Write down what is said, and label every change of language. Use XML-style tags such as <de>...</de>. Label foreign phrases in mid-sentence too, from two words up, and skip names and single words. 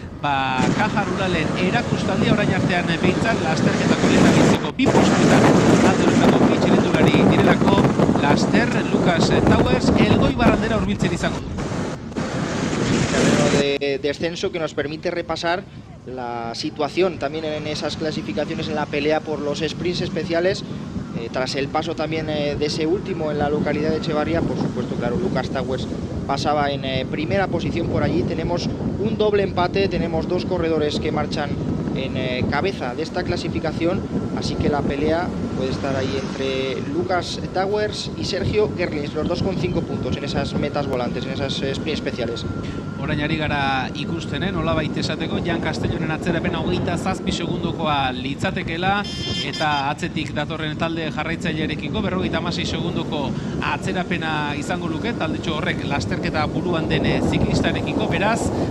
<eu>Caja Ruralen erakustaldia orain artean behintzat, lasterketako lehendabitzeko bi postuetan, alde horretako bi txirrindulari direlako, laster Lucas Towers, Elgoibar aldera hurbiltzen izango du.</eu> <es>Terreno de descenso que nos permite repasar la situación también en esas clasificaciones en la pelea por los sprints especiales, tras el paso también de ese último en la localidad de Etxebarria. Por supuesto, claro, Lucas Towers pasaba en primera posición por allí. Tenemos un doble empate, tenemos dos corredores que marchan en cabeza de esta clasificación, así que la pelea puede estar ahí entre Lucas Towers y Sergio Gerlins, los dos con 5 puntos en esas metas volantes, en esas sprint especiales.</es> <eu>Orain ari gara ikusten, nolabait esateko, Jan Castellonen atzerapena 27 segundokoa litzatekela, eta atzetik datorren talde jarraitzailearekiko 56 segundoko atzerapena izango luke, taldetxo horrek lasterketa buruan den ziklistarekiko, beraz,</eu>